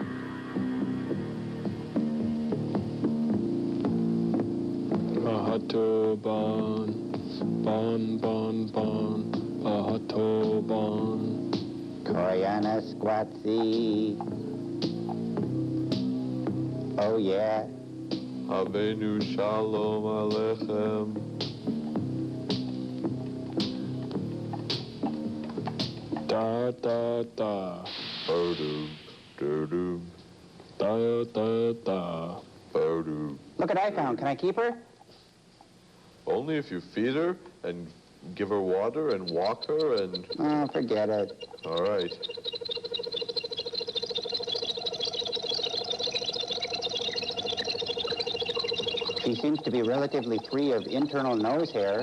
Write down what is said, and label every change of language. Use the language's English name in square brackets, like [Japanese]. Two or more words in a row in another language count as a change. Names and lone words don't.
[English] Ahato bon, bon, bon, ahato bon. Koyana Squatsi. Oh, yeah. [Hebrew] Avenu Shalom Aleichem. Da, da, da. Bodoom, doodoo. Da, da, da. Bodoom. [English] Look what I found. Can I keep her? Only if you feed her and give her water and walk her and... Oh, forget it. All right. She seems to be relatively free of internal nose hair.